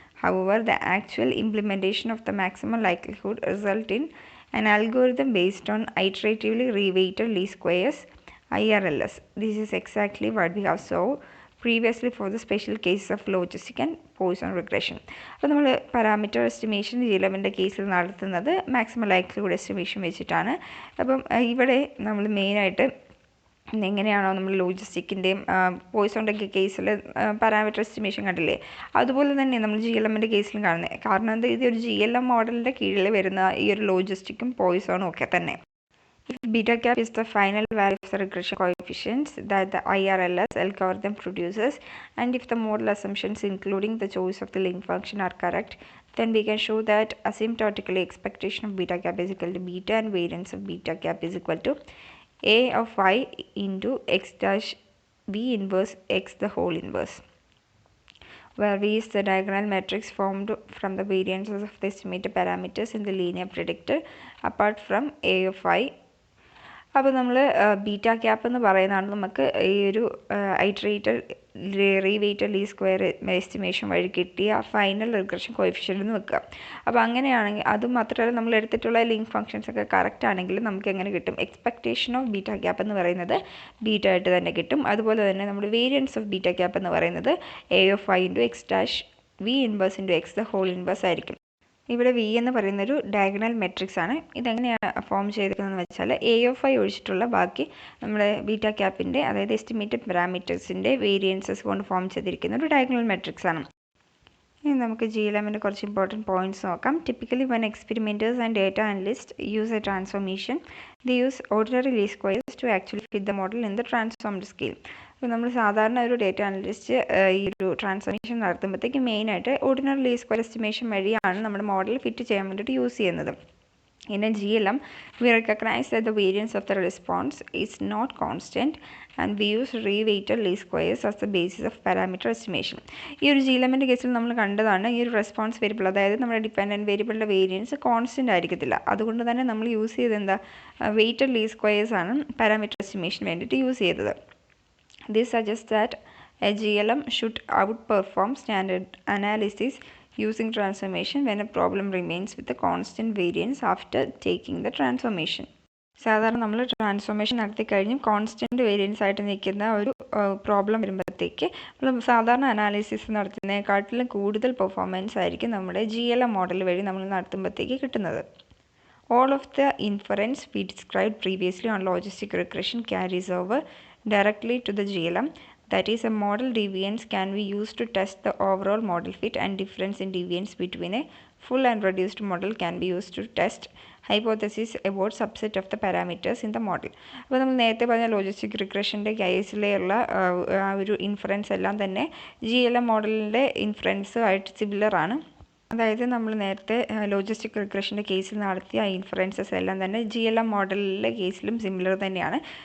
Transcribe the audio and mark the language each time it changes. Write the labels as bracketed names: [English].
[English] However, the actual implementation of the maximal likelihood result in an algorithm based on iteratively reweighted least squares, IRLS. This is exactly what we have saw previously for the special cases of logistic and Poisson regression. [Malayalam] അപ്പോൾ നമ്മൾ parameter estimation GLMൻ്റെ കേസിൽ നടത്തുന്നത് maximum likelihood estimation വെച്ചിട്ടാണ്. അപ്പം ഇവിടെ നമ്മൾ മെയിനായിട്ട് എങ്ങനെയാണോ നമ്മൾ ലോജിസ്റ്റിക്കിൻ്റെയും പോയിസോണിൻ്റെ കേസിൽ പാരാമീറ്റർ എസ്റ്റിമേഷൻ കണ്ടില്ലേ, അതുപോലെ തന്നെ നമ്മൾ GLMൻ്റെ കേസിലും കാണുന്നത്. കാരണം എന്താ, ഇത് ഒരു GLM മോഡലിൻ്റെ കീഴിൽ വരുന്ന ഈ ഒരു ലോജിസ്റ്റിക്കും പോയിസോണും ഒക്കെ തന്നെ. [English] If beta cap is the final value of the regression coefficients that the IRLS algorithm produces, and if the model assumptions including the choice of the link function are correct, then we can show that asymptotically expectation of beta cap is equal to beta and variance of beta cap is equal to A of y into x dash v inverse x the whole inverse. where V is the diagonal matrix formed from the variances of the estimated parameters in the linear predictor apart from A of I. [Malayalam] അപ്പോൾ നമ്മൾ beta cap എന്ന് പറയുന്നതാണ് നമുക്ക് ഈ ഒരു ഐറ്ററേറ്റഡ് റീവെയ്റ്റഡ് least square estimation വഴി കിട്ടിയ final regression coefficient എന്ന് വെക്കുക. അപ്പോൾ അങ്ങനെയാണെങ്കിൽ അതും മാത്രമല്ല നമ്മൾ എടുത്തിട്ടുള്ള ലിങ്ക് ഫംഗ്ഷൻസ് ഒക്കെ കറക്റ്റ് ആണെങ്കിൽ നമുക്ക് എങ്ങനെ കിട്ടും? എക്സ്പെക്റ്റേഷൻ ഓഫ് ബീറ്റ ക്യാപ്പ് എന്ന് പറയുന്നത് ബീറ്റ ആയിട്ട് തന്നെ കിട്ടും. അതുപോലെ തന്നെ നമ്മുടെ വേരിയൻസ് ഓഫ് ബീറ്റ ക്യാപ്പ് എന്ന് പറയുന്നത് A of I into X dash V inverse into X the whole inverse ആയിരിക്കും. ഇവിടെ വി എന്ന് പറയുന്നൊരു ഡയഗണൽ മെട്രിക്സ് ആണ്. ഇതെങ്ങനെയാണ് ഫോം ചെയ്തിരിക്കുന്നതെന്ന് വെച്ചാൽ A of I ഒഴിച്ചിട്ടുള്ള ബാക്കി നമ്മുടെ ബീറ്റ ക്യാപ്പിൻ്റെ അതായത് എസ്റ്റിമേറ്റഡ് പാരാമീറ്റേഴ്സിൻ്റെ വേരിയൻസസ് കൊണ്ട് ഫോം ചെയ്തിരിക്കുന്ന ഒരു ഡയഗണൽ മെട്രിക്സ് ആണ്. ഇനി നമുക്ക് GLMൻ്റെ കുറച്ച് ഇമ്പോർട്ടൻറ്റ് പോയിന്റ്സ് നോക്കാം. [English] Typically when experimenters and data analysts use a transformation, they use ordinary least squares to actually fit the model in the transformed scale. [Malayalam] അപ്പോൾ നമ്മൾ സാധാരണ ഒരു ഡേറ്റ അനലിസ്റ്റ് ഈ ഒരു ട്രാൻസ്ഫോർമേഷൻ നടത്തുമ്പോഴത്തേക്ക് മെയിനായിട്ട് ഓർഡിനറി ലീസ്റ്റ് സ്ക്വയർ എസ്റ്റിമേഷൻ വഴിയാണ് നമ്മുടെ മോഡൽ ഫിറ്റ് ചെയ്യാൻ വേണ്ടിയിട്ട് യൂസ് ചെയ്യുന്നത്. [English] In a GLM, we recognize that the variance of the response is not constant and we use reweighted least squares as the basis of parameter estimation. [Malayalam] ഈ ഒരു GLMൻ്റെ കേസിൽ നമ്മൾ കണ്ടതാണ് ഈ ഒരു റെസ്പോൺസ് വേരിയബിൾ അതായത് നമ്മുടെ ഡിപ്പെൻഡൻറ്റ് വേരിയബിളിൻ്റെ വേരിയൻസ് കോൺസ്റ്റൻ്റ് ആയിരിക്കത്തില്ല. അതുകൊണ്ട് തന്നെ നമ്മൾ യൂസ് ചെയ്ത് എന്താ വെയ്റ്റഡ് ലീസ്റ്റ് സ്ക്വയേഴ്സ് ആണ് പാരാമീറ്റർ എസ്റ്റിമേഷന് വേണ്ടിയിട്ട് യൂസ് ചെയ്തത്. [English] This suggests that a GLM should outperform standard analysis using transformation when a problem remains with a constant variance after taking the transformation. [Malayalam] സാധാരണ നമ്മൾ ട്രാൻസ്ഫോർമേഷൻ നടത്തി കഴിഞ്ഞ് കോൺസ്റ്റൻറ്റ് വേരിയൻസ് ആയിട്ട് നിൽക്കുന്ന ഒരു പ്രോബ്ലം വരുമ്പോഴത്തേക്ക് നമ്മൾ സാധാരണ അനാലിസിസ് നടത്തുന്നതിനെക്കാട്ടിലും കൂടുതൽ പെർഫോമൻസ് ആയിരിക്കും നമ്മുടെ GLM മോഡൽ വഴി നമ്മൾ നടത്തുമ്പോഴത്തേക്ക് കിട്ടുന്നത്. [English] All of the inference we described previously on logistic regression carries over directly to the GLM. That is, a model deviance can be used to test the overall model fit, and difference in deviance between a full and reduced model can be used to test hypothesis about subset of the parameters in the model. [Malayalam] അപ്പോൾ നമ്മൾ നേരത്തെ പറഞ്ഞ logistic റിഗ്രഷൻ്റെ കേസിലുള്ള ആ ഒരു inference എല്ലാം തന്നെ GLM മോഡലിൻ്റെ inference ആയിട്ട് similar ആണ്. അതായത് നമ്മൾ നേരത്തെ ലോജിസ്റ്റിക് റിഗ്രഷൻ്റെ കേസിൽ നടത്തിയ ഇൻഫറൻസസ് എല്ലാം തന്നെ GLM മോഡലിലെ കേസിലും സിമിലർ തന്നെയാണ്.